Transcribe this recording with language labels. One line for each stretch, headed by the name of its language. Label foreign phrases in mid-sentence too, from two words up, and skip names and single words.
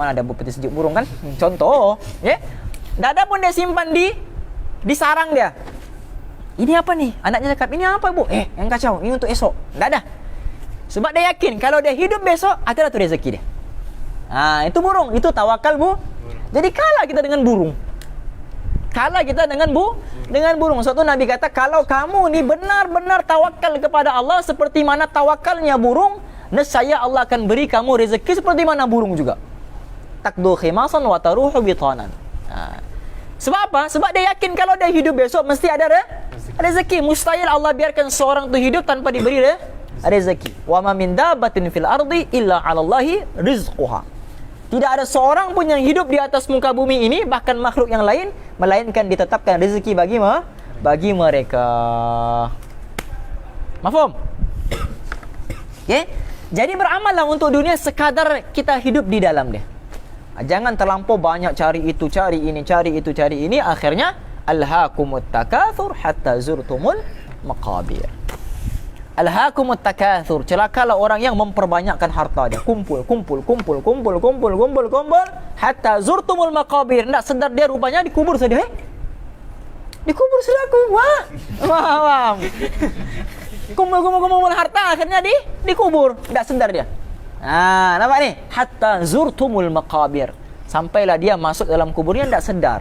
Malay: Mana ada peti sejuk burung kan? Contoh, ya. Tak ada pun dia simpan di sarang dia. Ini apa ni? Anaknya cakap, ini apa bu? Yang kacau, ini untuk esok. Tak ada. Sebab dia yakin kalau dia hidup besok, ada tu rezeki dia. Itu burung, itu tawakal bu. Jadi kalah kita dengan burung. Kalah kita dengan burung. Suatu Nabi kata, kalau kamu ni benar-benar tawakal kepada Allah seperti mana tawakalnya burung, nescaya Allah akan beri kamu rezeki seperti mana burung juga.
Arabic: تغدو خماصا وتروح بطانا.
Malay: Sebab apa? Sebab dia yakin kalau dia hidup besok mesti ada rezeki. Mustahil Allah biarkan seorang tu hidup tanpa diberi rezeki.
Arabic: وما من دابة في الأرض إلا على الله رزقها.
Malay: Tidak ada seorang pun yang hidup di atas muka bumi ini, bahkan makhluk yang lain, melainkan ditetapkan rezeki bagi mereka. Mafhum? Okay? Jadi beramallah untuk dunia sekadar kita hidup di dalam dia. Jangan terlampau banyak cari itu, cari ini, cari itu, cari ini.
Arabic: Akhirnya ألهاكم التكاثر حتى زرتم المقابر. ألهاكم التكاثر,
Malay: celakalah orang yang memperbanyakkan harta dia.
Arabic: Kumpul حتى زرتم المقابر.
Malay: Tak sedar dia rupanya dikubur saja. Dikubur sudah aku. Wah. Kumpul harta akhirnya dikubur. Tak sedar dia. Nampak ni?
Arabic: حتى زرتم المقابر.
Malay: Sampailah dia masuk dalam kuburnya tak sedar.